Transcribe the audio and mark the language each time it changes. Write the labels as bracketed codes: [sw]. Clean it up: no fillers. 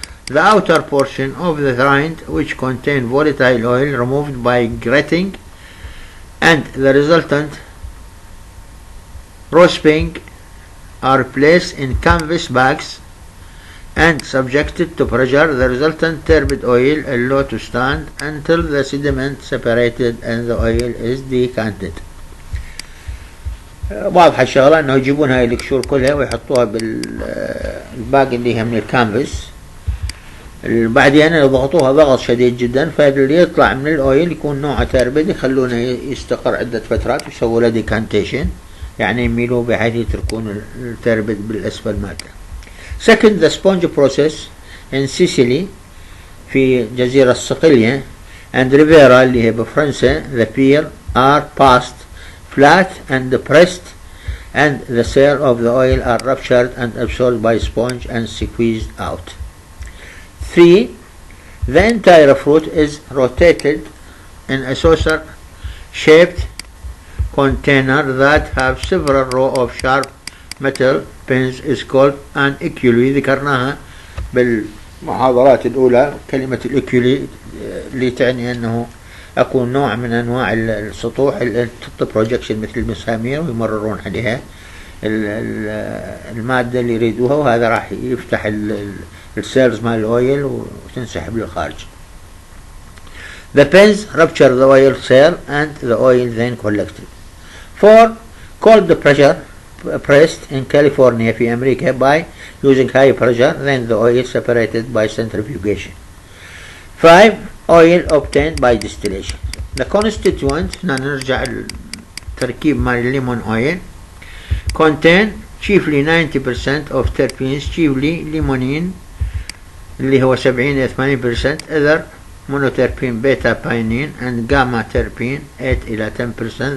[en] the outer portion of the rind, which contain volatile oil, removed by gratting, and the resultant rasping are placed in canvas bags and subjected to pressure. The resultant turbid oil allowed to stand until the sediment separated and the oil is decanted. [ar] واضحة الشغلة انه يجيبون هاي القشور كلها ويحطوها بالباقي اللي هي من الكانفس، بعدين يضغطوها ضغط شديد جدا، فاللي يطلع من الاويل يكون نوعه تربد، يخلونه يستقر عدة فترات ويسووا له ديكانتيشن، يعني يميلوه بحيث يتركون التربد بالاسفل مالته. [en] Second, the sponge process in Sicily [ar] في جزيرة صقلية [en] and Rivera [ar] اللي هي بفرنسا. [en] The peel are passed flat and pressed, and the cell of the oil are ruptured and absorbed by sponge and squeezed out. 3. The entire fruit is rotated in a saucer shaped container that have several rows of sharp metal pins is called an eculy. [ar] ذكرناها بالمحاضرات الأولى كلمة الإكيولي اللي تعني أنه أكون نوع من أنواع السطوح اللي تحط بروجكشن مثل المسامير ويمررون عليها المادة اللي يريدوها، وهذا راح يفتح السيلز مال الأويل وتنسحب للخارج. [en] The pins rupture the oil cell and the oil then collected. 4. Cold pressure pressed in California [ar] في أمريكا [en] by using high pressure, then the oil separated by centrifugation. 5. Oil obtained by distillation. The constituent [ar] نرجع التركيب مال الليمون [en] oil contain chiefly 90% of terpenes, chiefly limonene [ar] اللي هو [en] 70 80%, other monoterpene beta pinene and gamma terpene 8 [ar] إلى [en] 10%.